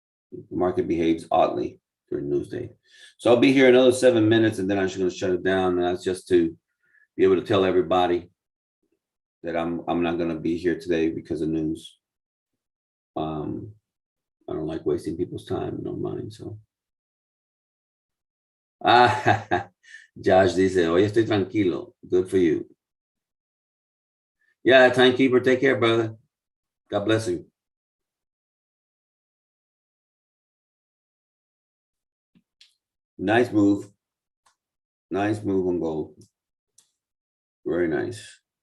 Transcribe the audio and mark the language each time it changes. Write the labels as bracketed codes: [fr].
[en] The market behaves oddly during news day. So I'll be here another 7 minutes and then I'm just going to shut it down. And that's just to be able to tell everybody that I'm not going to be here today because of news. I don't like wasting people's time, no mind, so. [es] Josh dice, hoy estoy tranquilo. [en] Good for you. Yeah, timekeeper, take care, brother. God bless you. Nice move. Nice move on gold. Very nice.